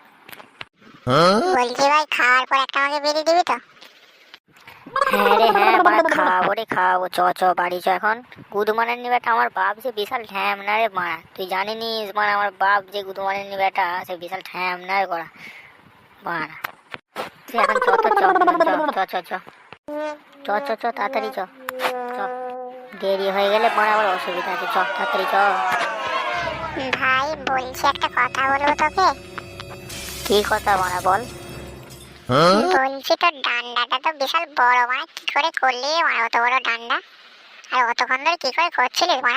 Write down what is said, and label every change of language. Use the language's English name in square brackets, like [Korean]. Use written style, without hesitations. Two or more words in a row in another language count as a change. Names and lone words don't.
[Bangla] বলছি ভাই, খাওয়ার পর একটা আমাকে বেরিয়ে দিবি তো? হ্যাঁ রে হ্যাঁ বাড়া, খাওয়াবো রে খাওয়াবো, চ চ বাড়ি চ এখন। গুদমানের বেটা আমার বাপ যে বিশাল ঢ্যাম না রে মারা, তুই জানিনিস মানে আমার বাপ যে গুদমানের বেটা সে বিশাল ঢ্যাম না রে গোড়া মারা। তুই এখন চ তো, চ চ চ চ চ চ চ তাড়াতাড়ি চ চ, দেরি হয়ে গেলে মারা আবার অসুবিধা আছে, চ তাড়াতাড়ি চ। ভাই বলছি, একটা কথা বলবো তোকে। কি কথা মারা বল। বলছি তোর ডান্ডাটা তো বিশাল বড় মারা, কি করে করলি মারা অত বড় ডান্ডা? আর অতক্ষণ ধরে কি করে করছিলিস মারা?